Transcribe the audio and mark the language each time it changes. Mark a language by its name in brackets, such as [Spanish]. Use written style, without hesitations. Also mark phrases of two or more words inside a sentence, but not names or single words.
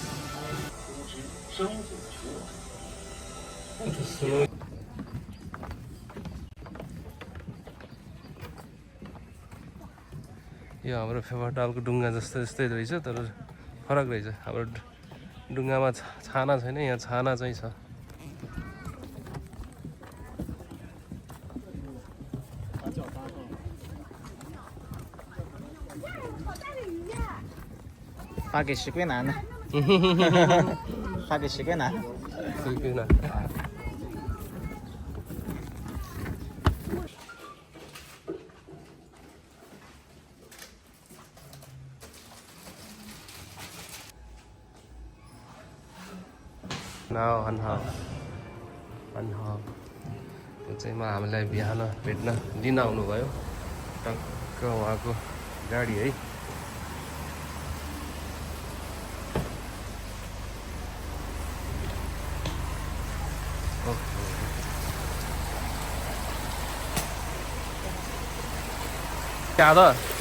[Nepali] यो हाम्रो फेफरटालको डुङ्गा जस्तै रहेछ तर फरक रहेछ। हाम्रो डुङ्गामा छाना छैन यहाँ छाना चाहिँ छ। [Chinese] 发给10块拿呢？发给10块拿。随便拿。很好。 [Nepali] यो चाहिँ हामीलाई बिहान भेट्न लिन आउनुभयो। टक्क उहाँको गाडी है। [Hindi] क्या था?